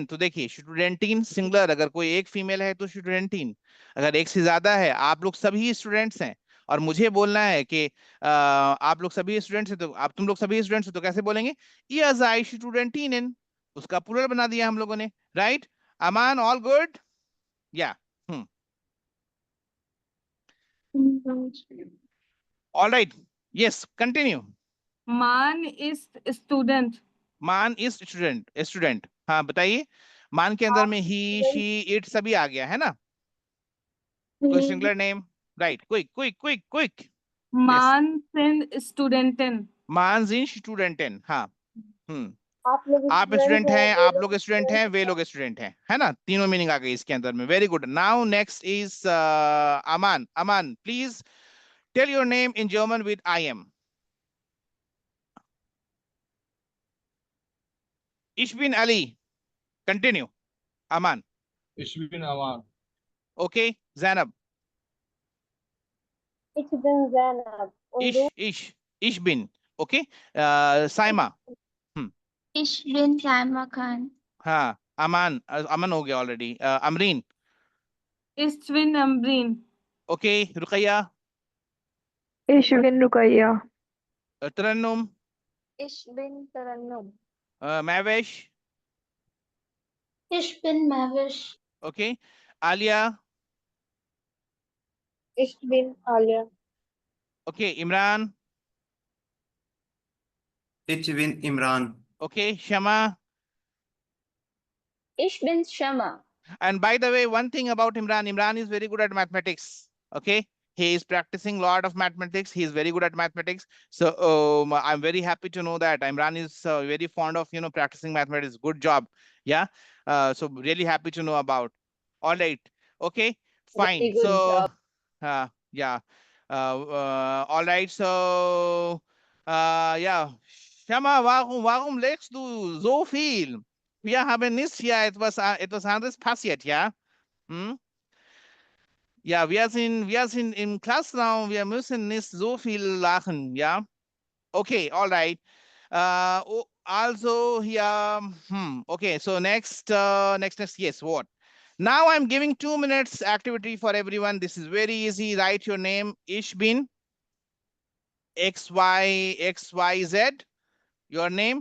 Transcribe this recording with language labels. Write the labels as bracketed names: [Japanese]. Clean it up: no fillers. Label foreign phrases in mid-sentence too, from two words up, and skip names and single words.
[Hindi] तो देखिए स्टूडेंटिन सिंगुलर, अगर कोई एक फीमेल है तो स्टूडेंटिन, अगर एक से ज्यादा है, आप लोग सभी स्टूडेंट्स हैं और मुझे बोलना है कि आप लोग सभी स्टूडेंट्स हैं, तो तुम लोग सभी स्टूडेंट्स हो तो कैसे बोलेंगे? या [German] seid Studentin, [Hindi] उसका प्लूरल बना दिया हम लोगों ने, राइट? [English] Aman, all good? Ya all right, yes, continue. Man is student. Man is student. [Hindi] हाँ बताइए, मान के अंदर में ही [English] she it [Hindi] सभी आ गया है ना? कोई सिंगुलर नेम, राइट? [English] quick quick quick quick. [German] Man sind Studentin. Man in Studenten. हाँ, [Hindi] आप लोग आप स्टूडेंट हैं, आप लोग स्टूडेंट हैं, वे लोग स्टूडेंट हैं, है ना? तीनों मीनिंग आ गई इसके अंदर में। [English] Very good. Now next is Aman. अमान, Please tell your name in German with I am. [German] Ich bin Ali. [English] Continue. Aman. [German] Ich bin Aman. [English] Okay. Zainab. [German] Ich bin Zainab. Und du? Ich bin. Okay. Saima. Ich bin Saima Khan. [Hindi] हाँ, Aman. Aman हो गया already. Amreen. [German] Ishwin Ambreen. [English] Okay. Ruqayya. [German] Ishwin Rukaiya. [English] Tarannum. [German] Ich bin Tarannum. [English] Mavesh. [German] Ich bin Mavish. [English] Okay. Alia. [German] Ich bin Alia. [English] Okay. Imran. [German] Ich bin Imran. [English] Okay. Shama. [German] Ich bin Shama. [English] And by the way, one thing about Imran is very good at mathematics. Okay. He is practicing a lot of mathematics. He is very good at mathematics. So I'm very happy to know that Imran is very fond of, practicing mathematics. Good job. Yeah. So really happy to know about. All right. Okay. Fine. Very good So, job. yeah. All right. So, ja. [German] Shama, warum legst du so viel? Wir haben nicht hier etwas anderes passiert, ja? Hm? Ja, wir sind im Klassenraum, wir müssen nicht so viel lachen, ja? [English] Okay, all right. Also here, okay, so next, yes, what? Now I'm giving 2 minutes activity for everyone. This is very easy. Write your name, Ishbin, XYZ, your name.